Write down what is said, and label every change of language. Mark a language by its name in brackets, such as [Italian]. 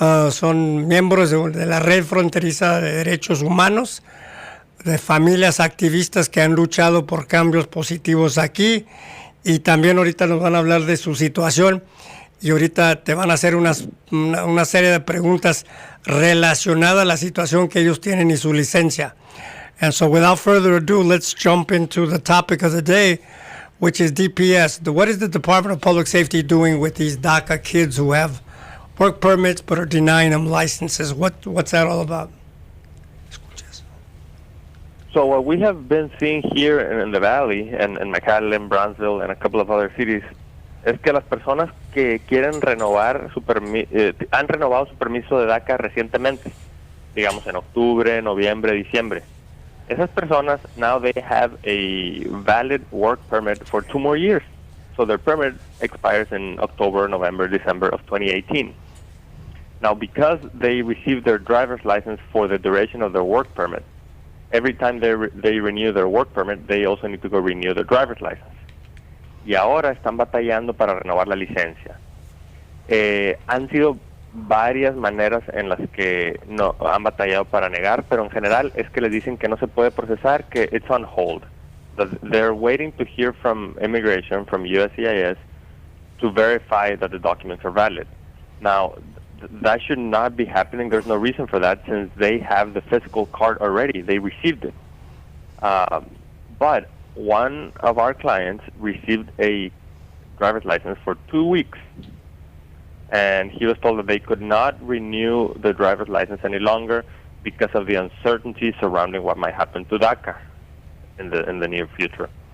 [Spanish] Son miembros de la Red Fronteriza de Derechos Humanos, de familias activistas que han luchado por cambios positivos aquí, y también ahorita nos van a hablar de su situación, y ahorita te van a hacer una serie de preguntas relacionadas a la situación que ellos tienen y su licencia. [English] And so without further ado, let's jump into the topic of the day, which is DPS. What is the Department of Public Safety doing with these DACA kids who have work permits but are denying them licenses? What's that all about? So what we have been seeing here in the Valley, and in McAllen, Brownsville, and a couple of other cities, [Spanish] es que las personas que quieren renovar han renovado su permiso de DACA recientemente, digamos en octubre, noviembre, diciembre. Esas personas, [English] now they have a valid work permit for 2 more years. So their permit expires in October, November, December of 2018. Now, because they received their driver's license for the duration of their work permit, every time they renew their work permit, they also need to go renew their driver's license. [Spanish] Y ahora están batallando para renovar la licencia. Han sido varias maneras en las que no han batallado para negar, pero en general es que les dicen que no se puede procesar, que [English] it's on hold. They're waiting to hear from immigration, from USCIS, to verify that the documents are valid. Now, that should not be happening. There's no reason for that, since they have the physical card already. They received it. But one of our clients received a driver's license for 2 weeks, and he was told that they could not renew the driver's license any longer because of the uncertainty surrounding what might happen to DACA in the near future.